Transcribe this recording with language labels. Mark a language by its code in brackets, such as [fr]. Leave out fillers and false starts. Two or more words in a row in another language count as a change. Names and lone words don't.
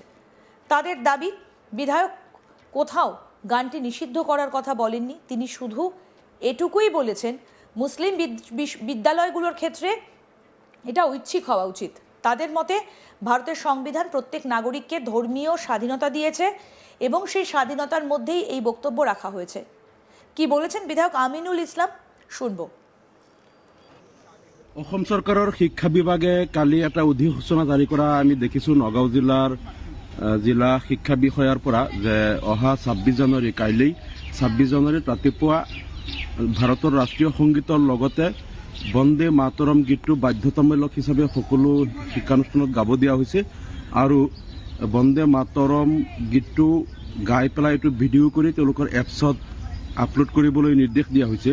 [bn] তাদের দাবি, বিধায়ক কোথাও গানটি নিষিদ্ধ করার কথা বলেননি, তিনি শুধু এটুকুই বলেছেন মুসলিম বিদ্যালয়গুলোর ক্ষেত্রে এটা ঐচ্ছিক হওয়া উচিত। তাদের মতে, ভারতের সংবিধান প্রত্যেক নাগরিককে ধর্মীয় স্বাধীনতা দিয়েছে এবং সেই স্বাধীনতার মধ্যেই এই বক্তব্য রাখা হয়েছে। কি বলেছেন বিধায়ক আমিনুল ইসলাম, শুনব। [as] অসম চৰকাৰৰ শিক্ষা বিভাগে কালি এটা অধিসূচনা জাৰি কৰা আমি দেখিছোঁ নগাঁও জিলাৰ জিলা শিক্ষা বিষয়াৰ পৰা, যে অহা 26 জানুৱাৰী, কাইলৈ 26 জানুৱাৰীত ৰাতিপুৱা ভাৰতৰ ৰাষ্ট্ৰীয় সংগীতৰ লগতে বন্দে মাতৰম গীতটো বাধ্যতামূলক হিচাপে সকলো শিক্ষানুষ্ঠানত গাব দিয়া হৈছে আৰু বন্দে মাতৰম গীতটো গাই পেলাই এইটো ভিডিঅ' কৰি তেওঁলোকৰ এপছত আপলোড কৰিবলৈ নিৰ্দেশ দিয়া হৈছে।